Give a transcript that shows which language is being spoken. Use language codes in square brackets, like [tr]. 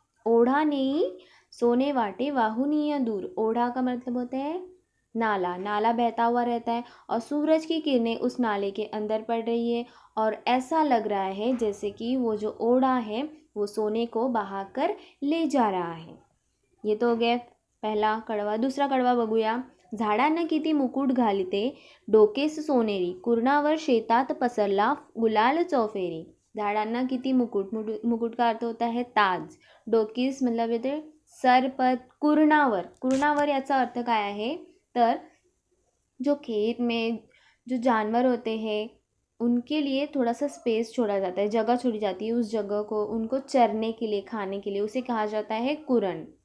[mr] ओढ़ा नहीं सोने वाटे वाहुनिया दूर। [hi] ओढ़ा का मतलब होता है नाला, नाला बहता हुआ रहता है और सूरज की किरणें उस नाले के अंदर पड़ रही है और ऐसा लग रहा है जैसे कि वो जो ओढ़ा है वो सोने को बहाकर ले जा रहा है। ये तो हो गया पहला कडवा। दूसरा कडवा बघूया। [mr] झाडांना किती मुकुट घालिते डोकेस सोनेरी, कुरणावर शेतात पसरला गुलाल चौफेरी। झाडांना किती मुकुट, [hi] मुकुट का अर्थ होता है ताज। डोकीस मतलब येते सर पर, कुरणावर, [mr] कुरणावर याचा अर्थ काय आहे तर [hi] जो खेत में जो जानवर होते हैं उनके लिए थोड़ा सा स्पेस छोड़ा जाता है, जगह छोड़ी जाती है, उस जगह को उनको चरने के लिए, खाने के लिए, उसे कहा जाता है कुरण।